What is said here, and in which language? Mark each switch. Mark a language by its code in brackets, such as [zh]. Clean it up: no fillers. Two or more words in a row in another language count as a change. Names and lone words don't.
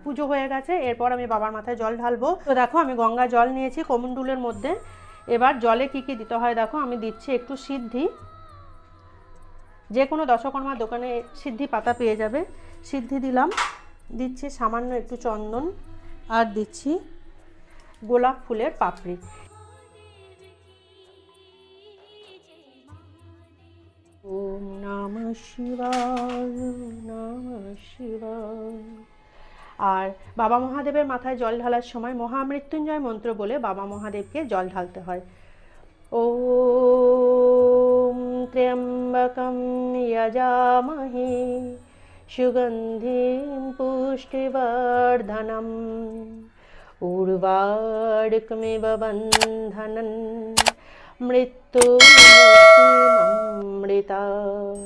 [bn] পুজো হয়ে গেছে, এরপর আমি বাবার মাথায় জল ঢালবো। তো দেখো আমি গঙ্গা জল নিয়েছি কমণ্ডুলের মধ্যে। এবার জলে কী কী দিতে হয় দেখো, আমি দিচ্ছি একটু সিদ্ধি, যে কোনো দশকর্মার দোকানে সিদ্ধি পাতা পেয়ে যাবে, সিদ্ধি দিলাম। দিচ্ছি সামান্য একটু চন্দন, আর দিচ্ছি গোলাপ ফুলের পাপড়ি। [sa] ওম নমঃ শিবায়, নমঃ শিবায়। [bn] আর বাবা মহাদেবের মাথায় জল ঢালার সময় মহামৃত্যুঞ্জয় মন্ত্র বলে বাবা মহাদেবকে জল ঢালতে হয়। [sa] ওম ত্র্যম্বকম যজামহে সুগন্ধিম পুষ্টিবর্ধনম উর্বারুকমিব বন্ধনন মৃত্যুমৃতাৎ।